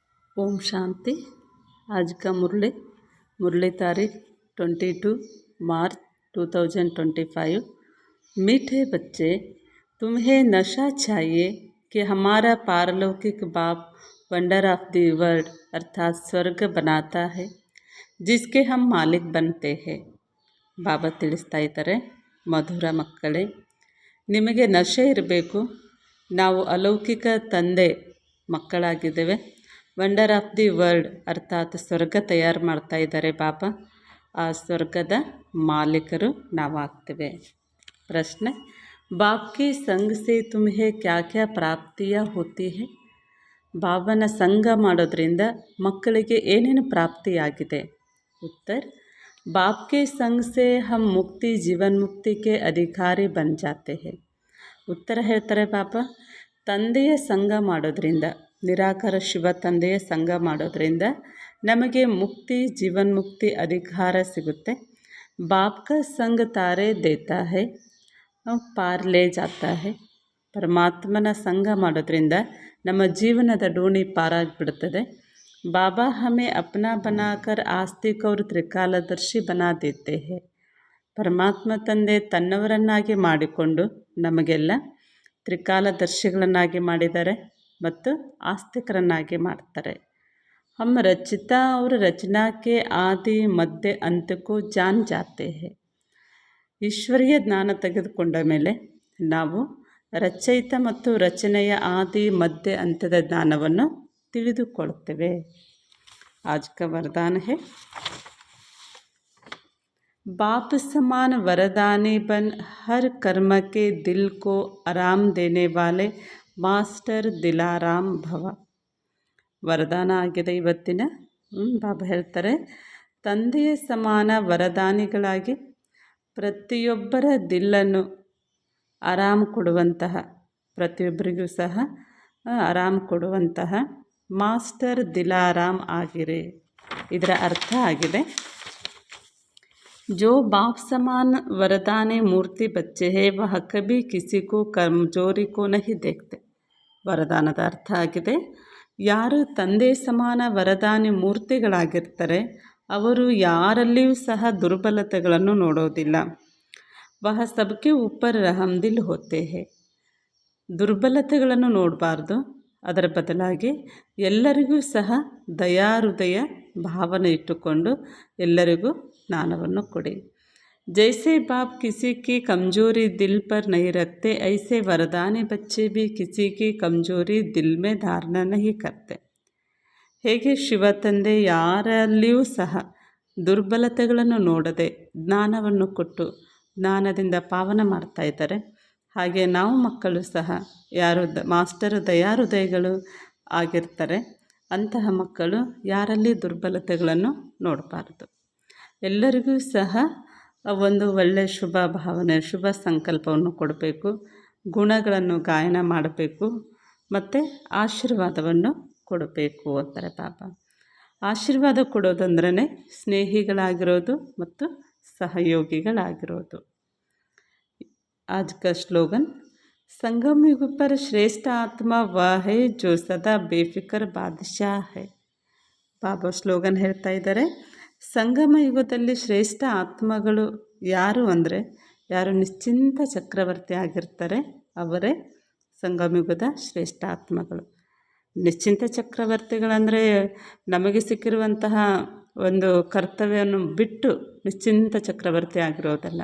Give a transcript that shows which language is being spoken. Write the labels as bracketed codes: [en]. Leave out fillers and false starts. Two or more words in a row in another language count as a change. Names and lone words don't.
[hi] ओम शांति। आज का मुरली तारीख 22 मार्च 2025। मीठे बच्चे, तुम्हें नशा चाहिए कि हमारा पारलौकिक बाप [en] wonder of the world [hi] अर्थात स्वर्ग बनाता है, जिसके हम मालिक बनते हैं। [kn] ಬಾಬಾ ತಿಳಿಸ್ತಾ ಇದ್ದಾರೆ, ಮಧುರ ಮಕ್ಕಳೇ, ನಿಮಗೆ ನಶೆ ಇರಬೇಕು. ನಾವು ಅಲೌಕಿಕ ತಂದೆ ಮಕ್ಕಳಾಗಿದ್ದೇವೆ. [en] wonder of the world [kn] ಅರ್ಥಾತ್ ಸ್ವರ್ಗ ತಯಾರು ಮಾಡ್ತಾ ಇದ್ದಾರೆ ಬಾಬಾ. ಆ ಸ್ವರ್ಗದ ಮಾಲೀಕರು ನಾವಾಗ್ತೇವೆ. [hi] प्रश्न, बाप की संग से तुम्हें क्या क्या प्राप्तिया होती है? [kn] ಬಾಬನ ಸಂಘ ಮಾಡೋದ್ರಿಂದ ಮಕ್ಕಳಿಗೆ ಏನೇನು ಪ್ರಾಪ್ತಿಯಾಗಿದೆ? ಉತ್ತರ, [hi] बाप के संग से हम मुक्ति जीवन मुक्ति के अधिकारी बन जाते हैं. [kn] ಉತ್ತರ ಹೇಳ್ತಾರೆ ಬಾಬಾ, ತಂದೆಯ ಸಂಘ ಮಾಡೋದ್ರಿಂದ, ನಿರಾಕಾರ ಶಿವ ತಂದೆಯ ಸಂಘ ಮಾಡೋದ್ರಿಂದ ನಮಗೆ ಮುಕ್ತಿ ಜೀವನ್ಮುಕ್ತಿ ಅಧಿಕಾರ ಸಿಗುತ್ತೆ. [hi] ಬಾಪ್ का संग तारे देता है पार ले जाता है. [kn] ಪರಮಾತ್ಮನ ಸಂಘ ಮಾಡೋದ್ರಿಂದ ನಮ್ಮ ಜೀವನದ ಡೋಣಿ ಪಾರಾಗಿಬಿಡ್ತದೆ. [hi] बाबा हमें अपना बनाकर आस्तिक और त्रिकालदर्शी बना देते हैं. [kn] ಪರಮಾತ್ಮ ತಂದೆ ತನ್ನವರನ್ನಾಗಿ ಮಾಡಿಕೊಂಡು ನಮಗೆಲ್ಲ ತ್ರಿಕಾಲದರ್ಶಿಗಳನ್ನಾಗಿ ಮಾಡಿದ್ದಾರೆ ಮತ್ತು ಆಸ್ತಿಕರನ್ನಾಗಿ ಮಾಡ್ತಾರೆ. [hi] हम रचिता और रचना के आदि मध्य अंत को जान जाते हैं. [kn] ಈಶ್ವರೀಯ ಜ್ಞಾನ ತೆಗೆದುಕೊಂಡ ಮೇಲೆ ನಾವು ರಚಯಿತ ಮತ್ತು ರಚನೆಯ ಆದಿ ಮಧ್ಯ ಅಂತ್ಯದ ಜ್ಞಾನವನ್ನು ತಿಳಿದುಕೊಳ್ಳುತ್ತೇವೆ. [hi] आज का वरदान है, बाप समान वरदानी बन हर कर्म के दिल को आराम देने वाले मास्टर दिलाराम भव. [kn] ವರದಾನ ಆಗಿದೆ ಇವತ್ತಿನ. ಬಾಬಾ ಹೇಳ್ತಾರೆ, ತಂದೆಯ ಸಮಾನ ವರದಾನಿಗಳಾಗಿ ಪ್ರತಿಯೊಬ್ಬರ ದಿಲ್ಲನ್ನು ಆರಾಮ್ ಕೊಡುವಂತಹ, ಪ್ರತಿಯೊಬ್ಬರಿಗೂ ಸಹ ಆರಾಮ್ ಕೊಡುವಂತಹ ಮಾಸ್ಟರ್ ದಿಲಾರಾಮ್ ಆಗಿರೆ. ಇದರ ಅರ್ಥ ಆಗಿದೆ, [hi] जो बाप समान वरदानी मूर्ति बच्चे हैं वह कभी किसी को कमजोरी को नहीं देखते. [kn] ವರದಾನದ ಅರ್ಥ ಆಗಿದೆ, ಯಾರು ತಂದೆ ಸಮಾನ ವರದಾನಿ ಮೂರ್ತಿಗಳಾಗಿರ್ತಾರೆ ಅವರು ಯಾರಲ್ಲಿಯೂ ಸಹ ದುರ್ಬಲತೆಗಳನ್ನು ನೋಡೋದಿಲ್ಲ. [hi] वह सबके ऊपर रहमदिल होते हैं. [kn] ದುರ್ಬಲತೆಗಳನ್ನು ನೋಡಬಾರ್ದು, ಅದರ ಬದಲಾಗಿ ಎಲ್ಲರಿಗೂ ಸಹ ದಯಾಹೃದಯ ಭಾವನೆ ಇಟ್ಟುಕೊಂಡು ಎಲ್ಲರಿಗೂ ಜ್ಞಾನವನ್ನು ಕೊಡಿ. [hi] जैसे बाप किसी की कमजोरी दिल पर नहीं रखते, ऐसे वरदानी बच्चे भी किसी की कमजोरी दिल में धारणा नहीं करते. [kn] ಹೇಗೆ ಶಿವ ತಂದೆ ಯಾರಲ್ಲಿಯೂ ಸಹ ದುರ್ಬಲತೆಗಳನ್ನು ನೋಡದೆ ಜ್ಞಾನವನ್ನು ಕೊಟ್ಟು ಜ್ಞಾನದಿಂದ ಪಾವನ ಮಾಡ್ತಾ ಇದ್ದಾರೆ, ಹಾಗೆ ನಾವು ಮಕ್ಕಳು ಸಹ ಯಾರು ಮಾಸ್ಟರ್ ದಯಾಹೃದಯಗಳು ಆಗಿರ್ತಾರೆ ಅಂತಹ ಮಕ್ಕಳು ಯಾರಲ್ಲಿ ದುರ್ಬಲತೆಗಳನ್ನು ನೋಡಬಾರ್ದು. ಎಲ್ಲರಿಗೂ ಸಹ ಒಂದು ಒಳ್ಳೆಯ ಶುಭ ಭಾವನೆ ಶುಭ ಸಂಕಲ್ಪವನ್ನು ಕೊಡಬೇಕು, ಗುಣಗಳನ್ನು ಗಾಯನ ಮಾಡಬೇಕು ಮತ್ತು ಆಶೀರ್ವಾದವನ್ನು ಕೊಡಬೇಕು ಅಂತಾರೆ ಬಾಬಾ. ಆಶೀರ್ವಾದ ಕೊಡೋದಂದ್ರೇ ಸ್ನೇಹಿಗಳಾಗಿರೋದು ಮತ್ತು ಸಹಯೋಗಿಗಳಾಗಿರೋದು. [hi] आज का स्लोगन, संगम युग पर श्रेष्ठ आत्मा वह है जो सदा बेफिक्र बादशाह है. [kn] ಬಾಬಾ ಸ್ಲೋಗನ್ ಹೇಳ್ತಾ ಇದ್ದಾರೆ, ಸಂಗಮ ಯುಗದಲ್ಲಿ ಶ್ರೇಷ್ಠ ಆತ್ಮಗಳು ಯಾರು ಅಂದರೆ ಯಾರು ನಿಶ್ಚಿಂತ ಚಕ್ರವರ್ತಿ ಆಗಿರ್ತಾರೆ ಅವರೇ ಸಂಗಮ ಯುಗದ ಶ್ರೇಷ್ಠ ಆತ್ಮಗಳು. ನಿಶ್ಚಿಂತ ಚಕ್ರವರ್ತಿಗಳಂದರೆ ನಮಗೆ ಸಿಕ್ಕಿರುವಂತಹ ಒಂದು ಕರ್ತವ್ಯವನ್ನು ಬಿಟ್ಟು ನಿಶ್ಚಿಂತ ಚಕ್ರವರ್ತಿ ಆಗಿರೋದಲ್ಲ.